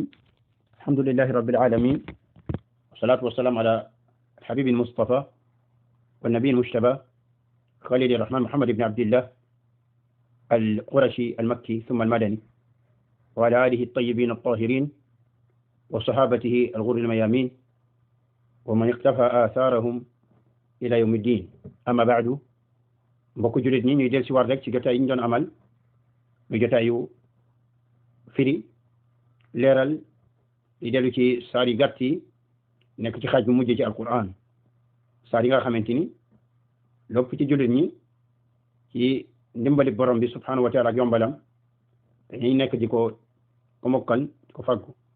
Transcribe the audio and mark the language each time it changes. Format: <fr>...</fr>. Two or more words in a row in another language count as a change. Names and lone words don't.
<ar>الحمد لله رب العالمين، والصلاة والسلام على الحبيب المصطفى والنبي المجتبى خليل الرحمن محمد بن عبد الله القرشي المكي ثم المدني، وعلى آله الطيبين الطاهرين وصحابته الغر الميامين ومن اقتفى آثارهم إلى يوم الدين. أما بعد،</ar> <wo>mbokk julit ñi ñuy del ci war rek ci jotaay yi ñu doon amal muy jotaayu firi leeral di dellu ci saar yi gàtt yi nekk ci xaaj bu mujj ci alquran, saar yi nga xamante ni lépp ci julit ñi ci ndimbali borom bi</wo> <ar>سبحانه وتعالى</ar> <wo>ak yombalam dañuy nekk di ko mokkal di ko faggu.</wo>